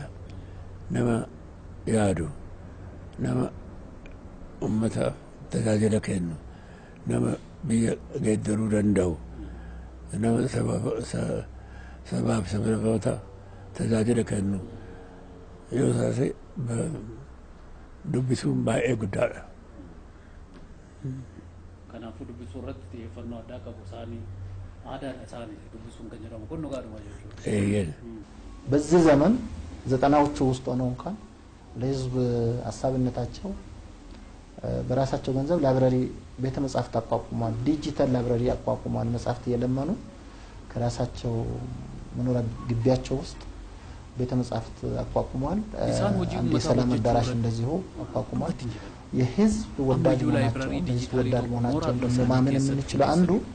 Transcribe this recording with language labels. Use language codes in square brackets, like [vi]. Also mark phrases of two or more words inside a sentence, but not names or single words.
[om] Nama yaadu, nama uummata tajaajila kennu, nama biyya geeddaruu danda'u, nama sabaaf sablamoota tajaajila kennu yoo taate dubbisuun baay'ee guddaadha. Kanaafuu dubbisuu irratti xiyyeeffannoo addaa qabu isaanii aadaadha isaanii dubbisuun kan jedhamu kun dhugaadhuma jechuudha. [am] በዚህ ዘመን ዘጠናዎቹ ውስጥ ሆነው እንኳን ለህዝብ ሀሳብነታቸው በራሳቸው ገንዘብ ላይብረሪ ቤተ መጻሕፍት አቋቁሟል። [en] digital library [am] አቋቁሟል። መጻሕፍት እየለመኑ ከራሳቸው መኖሪያ ግቢያቸው ውስጥ ቤተ መጻሕፍት አቋቁሟል። አንድ የሰላም አዳራሽ እንደዚሁ አቋቁሟል። የህዝብ ወዳድ መሆናቸው ህዝብ ወዳድ መሆናቸው ደግሞ ማመን የምንችለው አንዱ